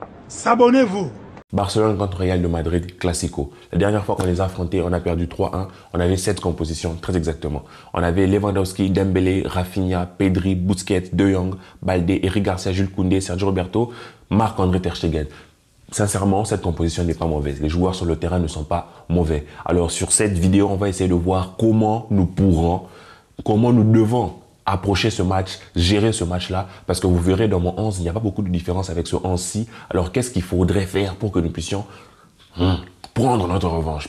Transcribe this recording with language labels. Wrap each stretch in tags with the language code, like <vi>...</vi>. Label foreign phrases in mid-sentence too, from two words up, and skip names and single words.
<fr>S'abonnez-vous. Barcelone contre Real de Madrid, Classico. La dernière fois qu'on les a affrontés, on a perdu 3-1. On avait 7 compositions, très exactement. On avait Lewandowski, Dembélé, Rafinha, Pedri, Busquets, De Jong, Baldé, Eric Garcia, Jules Koundé, Sergio Roberto, Marc-André Ter Stegen. Sincèrement, cette composition n'est pas mauvaise. Les joueurs sur le terrain ne sont pas mauvais. Alors sur cette vidéo, on va essayer de voir comment nous devons approcher ce match, gérer ce match-là, parce que vous verrez dans mon 11, il n'y a pas beaucoup de différence avec ce 11-ci. Alors qu'est-ce qu'il faudrait faire pour que nous puissions prendre notre revanche?</fr>